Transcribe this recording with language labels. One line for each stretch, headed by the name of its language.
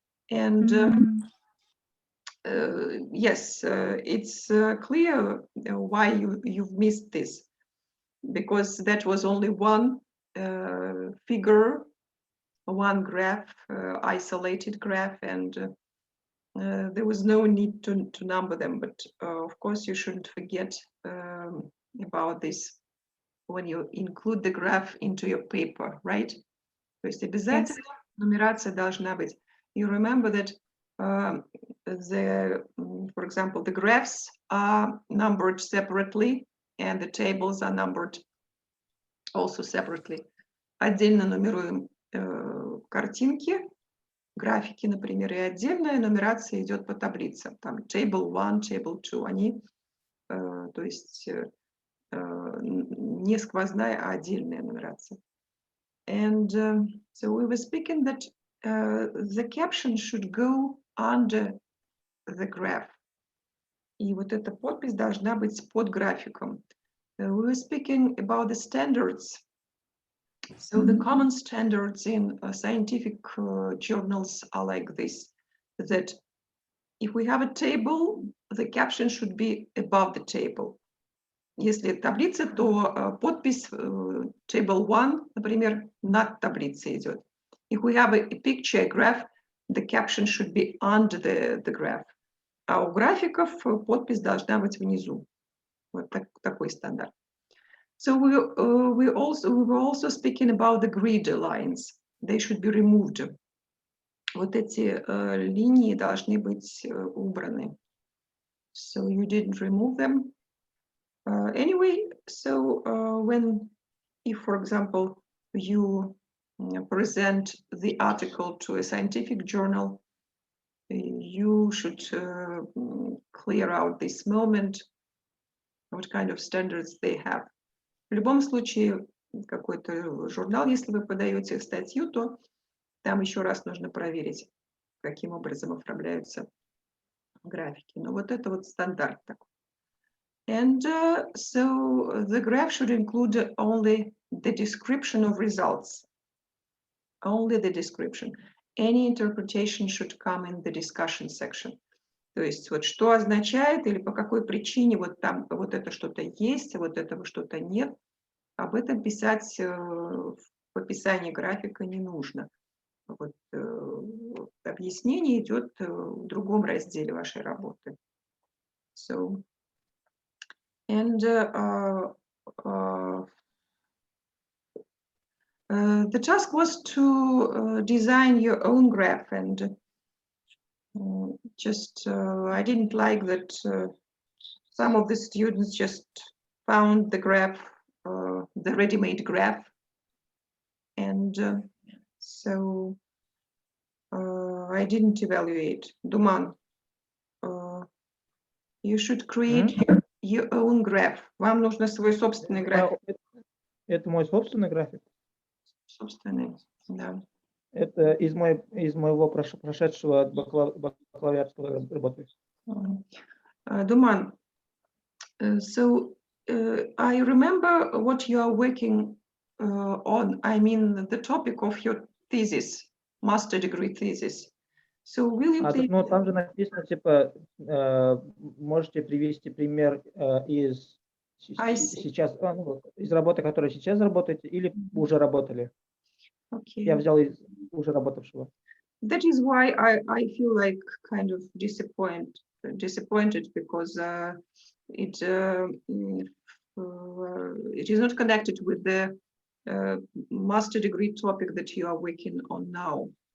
English: And yes, it's clear why you've missed this, because that was only one figure, one graph, isolated graph, and there was no need to number them. But of course, you shouldn't forget about this when you include the graph into your paper, right?
Russian: То есть обязательно нумерация должна быть.
English: You remember that for example, the graphs are numbered separately and the tables are numbered also separately.
Russian: Отдельно нумеруем картинки, графики, например, и отдельная нумерация идет по таблицам. Там table 1, table 2, они, то есть не сквозная, а отдельная нумерация.
English: And so we were speaking that the caption should go under the graph.
Russian: И вот эта подпись должна быть под графиком.
English: We were speaking about the standards. So the common standards in scientific journals are like this, that if we have a table, the caption should be above the table.
Russian: Если таблица, то подпись table 1, например, над таблицей идет.
English: If we have a picture, a graph, the caption should be under the graph.
Russian: А у графиков подпись должна быть внизу. Вот такой стандарт.
English: So we were also speaking about the grid lines. They should be removed.
Russian: Вот эти линии должны быть убраны.
English: So you didn't remove them. Anyway, so if, for example, you present the article to a scientific journal, you should clear out this moment, what kind of standards they have.
Russian: В любом случае, какой-то журнал, если вы подаете статью, то там еще раз нужно проверить, каким образом оформляются графики. Но вот это вот стандарт такой.
English: And so the graph should include only the description of results, only the description. Any interpretation should come in the discussion section.
Russian: То есть вот что означает или по какой причине вот там вот это что-то есть, вот этого что-то нет, об этом писать в описании графика не нужно. Вот, объяснение идет в другом разделе вашей работы.
English: So, and the task was to design your own graph, and I didn't like that some of the students just found the graph, the ready-made graph, and so I didn't evaluate. Duman, you should create your own graph.
Russian: Вам нужно свой собственный график. Это мой собственный график. Собственный, да. Это из моего прошедшего бакалавриатского работы.
English: Думан, so I remember what you are working on. I mean, the topic of your thesis, master degree thesis. So will you please...
Russian: Ну, там же написано, типа, можете привести пример из сейчас, из работы, которую сейчас работаете, или уже работали.
English: Okay.
Russian: Я взял из уже работавшего.
English: That is why I feel like kind of disappointed because it is not connected with the master degree topic that you are working on now.